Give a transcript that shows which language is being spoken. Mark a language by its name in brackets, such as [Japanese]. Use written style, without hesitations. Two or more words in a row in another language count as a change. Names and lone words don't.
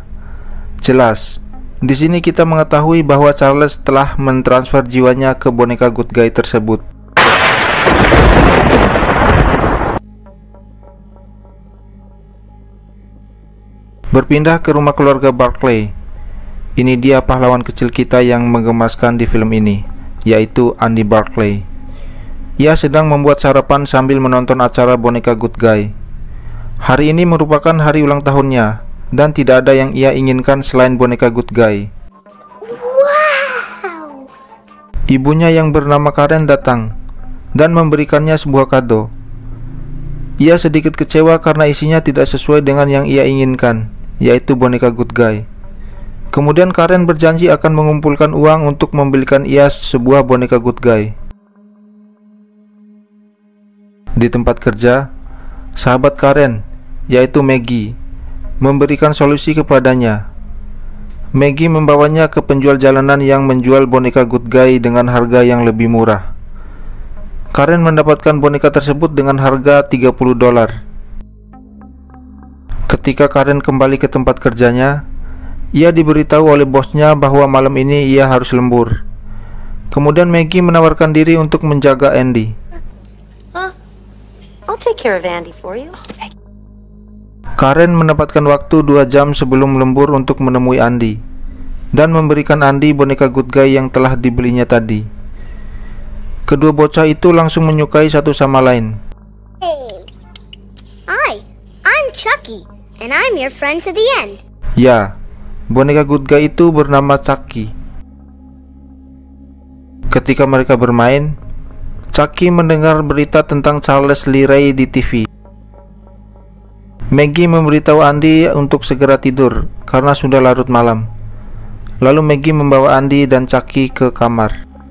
[Indonesian] Jelas, di sini kita mengetahui bahwa Charles telah mentransfer jiwanya ke boneka [English] good guy [Indonesian] tersebut. Berpindah ke rumah keluarga Barclay. Ini dia pahlawan kecil kita yang menggemaskan di film ini, yaitu Andy Barclay. Ia sedang membuat sarapan sambil menonton acara boneka [English] good guy. [Indonesian] Hari ini merupakan hari ulang tahunnya, dan tidak ada yang ia inginkan selain boneka [English] good guy. [Indonesian] Wow. Ibunya yang bernama Karen datang dan memberikannya sebuah kado. Ia sedikit kecewa karena isinya tidak sesuai dengan yang ia inginkan, yaitu boneka [English] good guy. [Indonesian] Kemudian Karen berjanji akan mengumpulkan uang untuk membelikan ia sebuah boneka [English] good guy. [Indonesian] Di tempat kerja, sahabat Karen, yaitu Maggie, memberikan solusi kepadanya. Maggie membawanya ke penjual jalanan yang menjual boneka [English] good guy [Indonesian] dengan harga yang lebih murah. Karen mendapatkan boneka tersebut dengan harga $30. Ketika Karen kembali ke tempat kerjanya, ia diberitahu oleh bosnya bahwa malam ini ia harus lembur. Kemudian Maggie menawarkan diri untuk menjaga Andy. [English] I'll take care of Andy for you. [Indonesian] Karen mendapatkan waktu 2 jam sebelum lembur untuk menemui Andy dan memberikan Andy boneka [English] good guy [Indonesian] yang telah dibelinya tadi. Kedua bocah itu langsung menyukai satu sama lain. Hey. [English] Hi, I'm Chucky, and I'm your friend to the end. [Indonesian] Ya, boneka good guy itu bernama Chucky. Ketika mereka bermain, Chucky mendengar berita tentang Charles Lee Ray di TV. Maggie memberitahu Andy untuk segera tidur karena sudah larut malam. Lalu Maggie membawa Andy dan Chucky ke kamar.